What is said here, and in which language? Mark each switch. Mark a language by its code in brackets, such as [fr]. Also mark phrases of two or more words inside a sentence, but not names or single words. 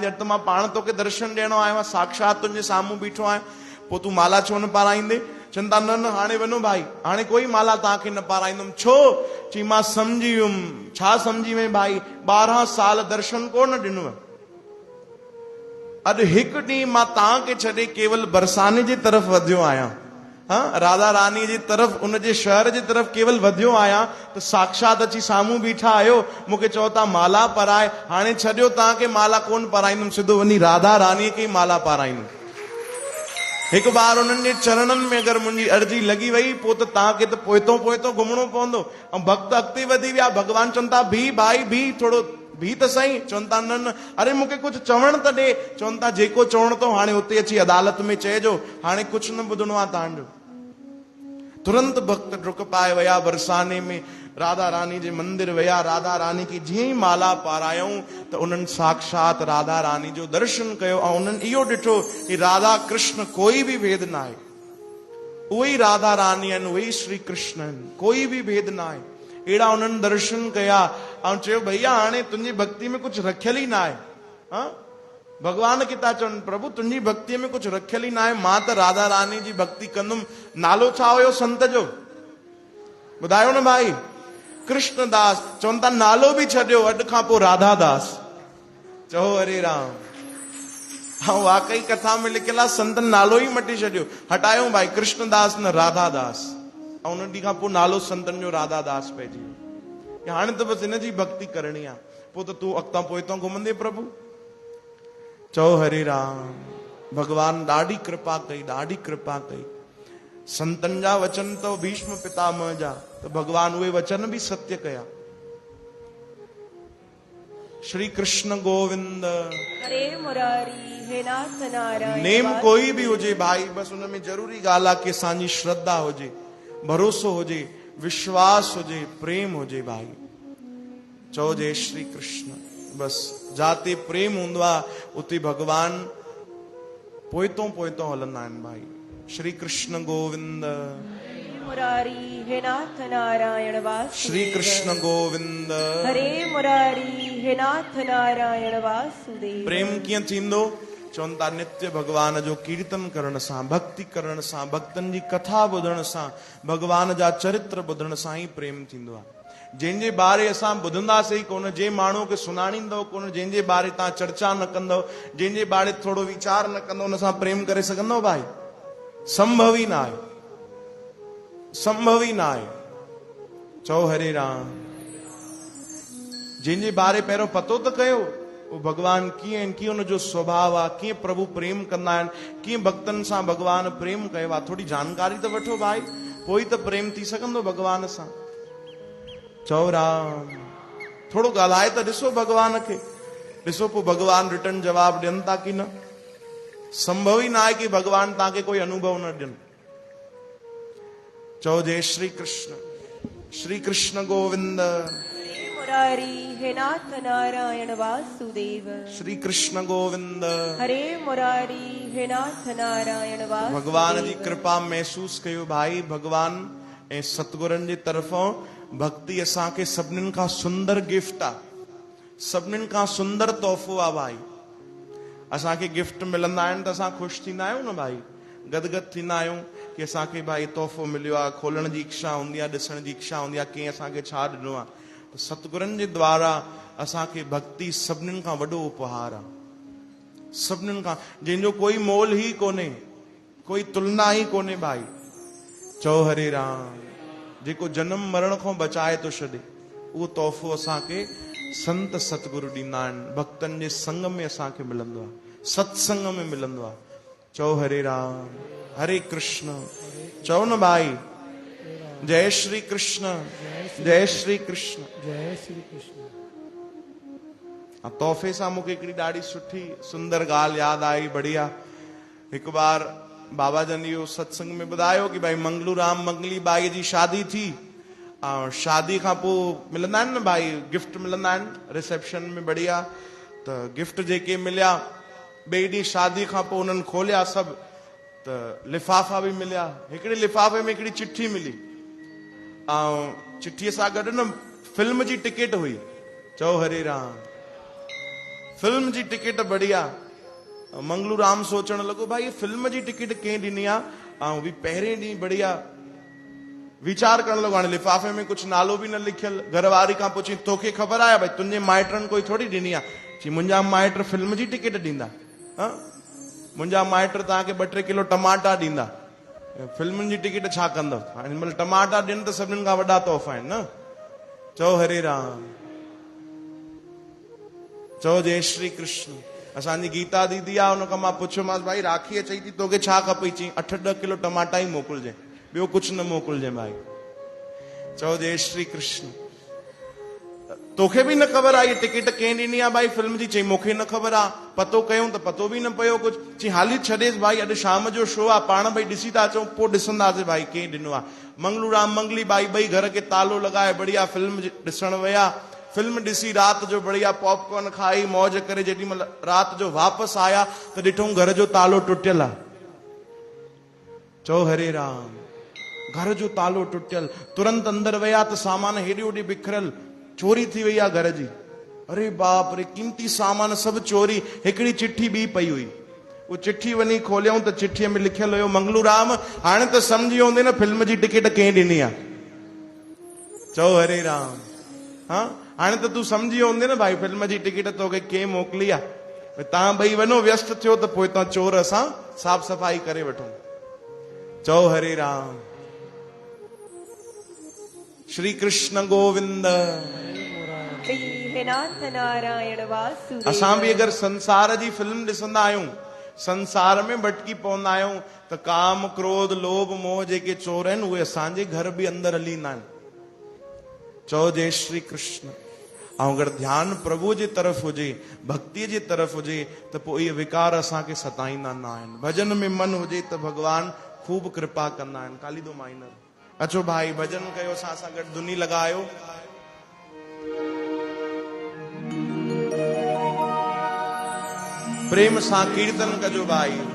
[sd] अॼु त मां पाण तोखे दर्शन ॾियणो आयो आहियां, साक्षात तुंहिंजे साम्हूं बीठो आहियां, पोइ तूं माला छो न पाराईंदे? चवंदा न न हाणे वञो भाई, हाणे कोई माला तव्हांखे न पाराईंदुमि। छो? चई मां सम्झी वियुमि। छा सम्झी वई भाई? 12 साल दर्शन कोन ॾिनो, अॼु हिकु ॾींहुं मां तव्हांखे छॾे केवल बरसाने जे तरफ़ वधियो आहियां, हाँ, राधा रानी जी तरफ़, उनजे शहर जी तरफ़ केवल वधियो आहियां, त साक्षात अची साम्हूं बीठा आहियो, मूंखे चओ था माला पाराए। हाणे छॾियो तव्हांखे माला कोन पाराईंदुमि, सिधो वञी राधा रानीअ खे माला पाराईंदुमि। हिकु बार उन्हनि जे चरणनि में अगरि मुंहिंजी अर्जी लॻी वई, पोइ त तव्हांखे त पोइतो पोइतो घुमणो पवंदो। ऐं भक्त अॻिते वधी विया, भगवान चवनि था भी भाई भी, थोरो भी त सही। चवनि था न न, अरे मूंखे कुझु चवण त ॾे। चवनि था जेको चवण तो हाणे उते अची अदालत में चइजो, हाणे कुझु न ॿुधणो आहे तव्हांजो। तुरंत भक्त डुक पाए विया, बरसाने में राधा रानी जे मंदिर विया, राधा रानी की जीअं ई माला पारायूं त उन्हनि साक्षात राधा रानी जो दर्शन कयो, ऐं उन्हनि इहो ॾिठो कि राधा कृष्ण कोई बि भेद न आहे, उहे ई राधा रानी आहिनि, उहे ई श्री कृष्ण आहिनि, कोई बि भेद न आहे। अहिड़ा उन्हनि दर्शन कया, ऐं चयो भैया हाणे तुंहिंजी भक्ति में कुझु रखियल ई न आहे। हाँ, भगवान खे था चवनि प्रभु तुंहिंजी भक्तीअ में कुझु रखियल ई न आहे, मां त राधा रानी जी भक्ति कंदुमि। नालो छा हुयो संत जो? ॿुधायो न भाई? कृष्णदास। चवनि था नालो बि छॾियो, अॼु खां पोइ राधा दास। चओ हरे राम। हाँ, वाकई कथा में लिखियल आहे, संतन नालो ई मटी छॾियो, हटायो भाई कृष्णदास न राधा दास, ऐं उन ॾींहं खां पोइ नालो संतन जो राधा दास पइजी वियो। हाणे त बसि हिन जी भक्ति करणी आहे, पोइ त तूं अॻितां पोइतां घुमंदे प्रभु। चओ हरे राम। भगवान ॾाढी कृपा कई, ॾाढी कृपा कई। संतन जा वचन तो भीष्म पितामह जा, तो भगवान उहे वचन भी सत्य कया। श्री कृष्ण गोविंद हरे मुरारी, हे नाथ नारायण। नेम कोई भी हुजे भाई, बस उनमें जरूरी ॻाल्हि आहे कि असांजी श्रद्धा हुजे, भरोसो हुजे, विश्वास हुजे, प्रेम हुजे भाई। चओ जय श्री कृष्ण। बस जाते प्रेम हूंदो आहे उते भगवान पोइतों पोइतों हलंदा आहिनि भाई। श्री कृष्ण गोविंद मुरारी, हे नाथ नारायण वासुदेव। श्री कृष्ण गोविंद हरे मुरारी, हे नाथ नारायण वासुदेव। प्रेम कीअं थींदो? चवनि था नित्य भगवान जो कीर्तन करण सां, भक्ति करण सां, भक्तनि जी कथा ॿुधण सां, भगवान जा चरित्र ॿुधण सां ई प्रेम थींदो आहे। जंहिंजे बारे असां ॿुधंदासीं कोन, जंहिं माण्हू खे सुञाणींदव कोन, जंहिंजे बारे तव्हां चर्चा न कंदव, जंहिंजे बारे थोरो वीचार न कंदव, उन सां प्रेम करे सघंदव भाई? संभव ई न आहे, संभव ई न आहे। चओ हरे राम। जंहिंजे बारे पहिरियों पतो त कयो, वो भगवान कीअं कीअं उनजो स्वभाव आहे, कीअं प्रभु प्रेम कंदा आहिनि, कीअं भक्तनि सां भगवान प्रेम कयो आहे। थोरी जानकारी त वठो भाई, पोइ त प्रेम थी सघंदो भगवान सां। चओ राम, थोरो ॻाल्हाए त ॾिसो भगवान खे, ॾिसो पोइ भगवान रिटर्न जवाब ॾियनि था की न। संभव ई न आहे कि भगवान तव्हांखे कोई अनुभव न ॾियनि। चओ जय श्री कृष्ण। श्री कृष्ण गोविंद। हे मुरारी हे नाथ नारायण वासुदेव। श्री कृष्ण गोविंद। हरे मुरारी हे नाथ नारायण वासुदेव। भगवान जी कृपा महसूस कयो भाई। भगवान ऐं सतगुरनि जी तरफ़ों भक्ति असांखे सभिनीनि खां सुंदर गिफ्ट आहे, सभिनीनि खां सुंदर तोहफ़ो आहे भाई। असांखे गिफ्ट मिलंदा आहिनि त असां ख़ुशि थींदा आहियूं न भाई, गदगद थींदा आहियूं कि असांखे भाई तोहफ़ो मिलियो आहे। खोलण जी इच्छा हूंदी आहे, ॾिसण जी इच्छा हूंदी आहे कंहिं असांखे छा ॾिनो आहे। त सतगुरनि जे द्वारा असांखे भक्ति सभिनीनि खां वॾो उपहार आहे, सभिनीनि खां, जंहिंजो कोई मोल ई कोन्हे, कोई तुलना ई कोन्हे भाई। चओ हरे राम। जेको जन्म मरण खां बचाए थो छॾे, उहो तोहफ़ो असांखे संत सतगुरु ॾींदा आहिनि। भक्तनि जे संग में असांखे मिलंदो आहे, सत्संग में मिलंदो आहे। चओ हरे राम। हरे कृष्ण। चओ न भाई। जय श्री कृष्ण। जय श्री कृष्ण। जय श्री कृष्ण। तोहफ़े सां मूंखे हिकिड़ी ॾाढी सुठी सुंदर ॻाल्हि यादि आई, बढ़िया। हिकु बार बाबा जन इहो सत्संग में ॿुधायो कि भाई मंगलू राम मंगली बाई जी शादी थी, ऐं शादी खां पोइ मिलंदा आहिनि न भाई, गिफ्ट मिलंदा आहिनि रिसेप्शन में, बढ़िया। त गिफ्ट जेके मिलिया, ॿिए ॾींहुं शादी खां पोइ उन्हनि खोलिया सभु, त लिफ़ाफ़ा बि मिलिया। हिकिड़े लिफ़ाफ़े में हिकिड़ी चिठी मिली, ऐं चिठीअ सां गॾु न फिल्म जी टिकट हुई। चओ हरे राम। फिल्म जी टिकट, बढ़िया। मंगलू राम सोचण लॻो भाई फिल्म जी टिकट कंहिं ॾिनी आहे, ऐं बि पहिरें ॾींहुं, बढ़िया। वीचार करण लॻो, हाणे लिफ़ाफ़े में कुझु नालो बि न लिखियल। घरवारी खां पुछी, तोखे ख़बर आहे भाई तुंहिंजे माइटनि कोई थोरी ॾिनी आहे? चई मुंहिंजा माइट फिल्म जी टिकट ॾींदा, मुंहिंजा माइट तव्हांखे 2-3 किलो टमाटा ॾींदा, फिल्मनि जी टिकट छा कंदव? हाणे महिल टमाटा ॾियनि त सभिनीनि खां वॾा तोहफ़ा आहिनि न। चओ हरे राम। चओ जय श्री कृष्ण। असांजी गीता दीदी आहे, हुन खां मां पुछियोमांसि भाई राखी चई थी तोखे छा खपे? चई 8-10 किलो टमाटा ई मोकिलिजे, ॿियो कुझु न मोकिलिजे भाई। चओ जय श्री कृष्ण। तोखे बि न ख़बर आहे इहा टिकट कंहिं ॾिनी आहे भाई फिल्म जी? चई मूंखे न ख़बर आहे, पतो कयूं त पतो बि न पियो कुझु। चई हाली छॾेसि भाई, अॼु शाम जो शो आहे, पाण भई ॾिसी था अचूं, पोइ ॾिसंदासीं भाई कंहिं ॾिनो आहे। मंगलू राम मंगली बाई ॿई घर खे तालो लॻाए बढ़िया फिल्म ॾिसण विया। फिल्म ॾिसी राति जो बढ़िया पॉपकॉर्न खाई मौज करे जेॾी महिल राति जो वापसि आया त ॾिठूं घर जो तालो टुटियल आहे। चओ हरे राम। घर जो तालो टुटियल। तुरंत अंदरि विया त सामान हेॾे होॾे बिखरियल, चोरी थी वई आहे घर जी। अरे बाप रे, कीमती सामान सभु चोरी। हिकिड़ी चिठी ॿी पई हुई, वो चिठी वञी खोलियऊं त चिठीअ में लिखियल हुयो, मंगलू राम हाणे त सम्झी हूंदे न फिल्म जी टिकट कंहिं ॾिनी आहे? चओ हरे राम। हाँ, हाणे त तूं सम्झी हूंदे न भाई फिल्म जी टिकट तोखे कंहिं मोकिली आहे। तव्हां ॿई वञो, व्यस्त थियो त पोइ तव्हां चोर असां साफ़ सफ़ाई करे वठूं। चओ हरे राम। श्री कृष्ण गोविंद। हे नाथ नारायण वासुदेव। असां बि अगरि संसार जी फिल्म ॾिसंदा आहियूं, संसार में भटकी पवंदा आहियूं, त काम क्रोध लोभ मोह जेके चोर आहिनि उहे असांजे घर बि अंदरि हली ईंदा आहिनि। चओ जय श्री कृष्ण। ऐं अगरि ध्यानु प्रभु जे तरफ़ हुजे, भक्तीअ जे तरफ़ हुजे, त पोइ इहे विकार असांखे सताईंदा न आहिनि। भजन में मन हुजे त भॻवान ख़ूब कृपा कंदा आहिनि। [hi] काली दो माइनर। [sd] अचो भाई भजन कयो, असां सां गॾु धुनी लॻायो। प्रेम सां कीर्तन कजो भाई।